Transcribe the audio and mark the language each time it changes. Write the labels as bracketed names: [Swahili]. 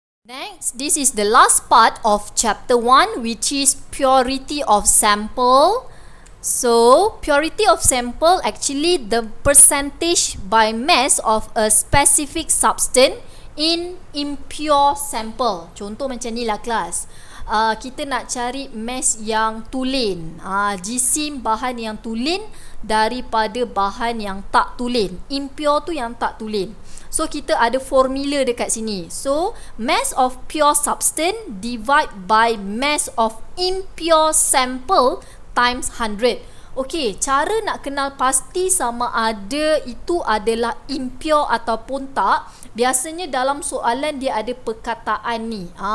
[English] Next, this is the last part of chapter 1, which is purity of sample. So purity of sample, actually the percentage by mass of a specific substance in impure sample. [Malay] Contoh macam ni lah kelas. Kita nak cari mass yang tulen, jisim bahan yang tulen daripada bahan yang tak tulen. Impure tu yang tak tulen. [English] So [Malay] kita ada formula dekat sini. [English] So mass of pure substance divide by mass of impure sample times 100. [Malay] Okey, cara nak kenal pasti sama ada itu adalah impure ataupun tak, biasanya dalam soalan dia ada perkataan ni.